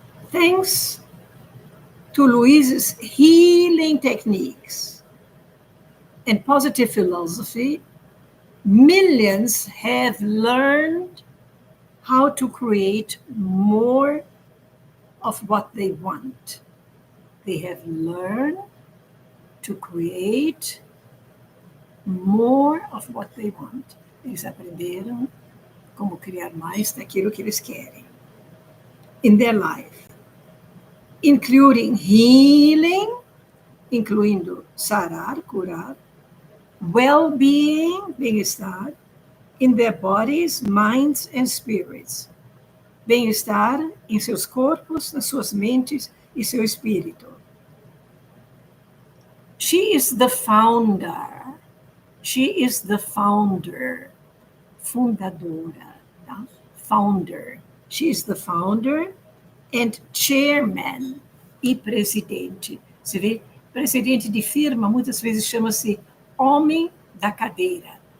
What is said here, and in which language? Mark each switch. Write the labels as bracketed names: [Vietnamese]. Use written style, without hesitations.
[English] Thanks to Louise's healing techniques and positive philosophy, millions have learned how to create more of what they want. They have learned to create more of what they want. [Portuguese] Eles aprenderam como criar mais daquilo que eles querem. [English] In their life, including healing, [Portuguese] incluindo sarar, curar, [English] well-being, [Portuguese] bem-estar, [English] in their bodies, minds and spirits. [Portuguese] Bem-estar em seus corpos, nas suas mentes e seu espírito. [English] She is the founder. She is the founder. [Portuguese] Fundadora. Tá? [English] Founder. She is the founder and chairman [Portuguese] e presidente. Você vê, presidente de firma muitas vezes chama-se homem da cadeira.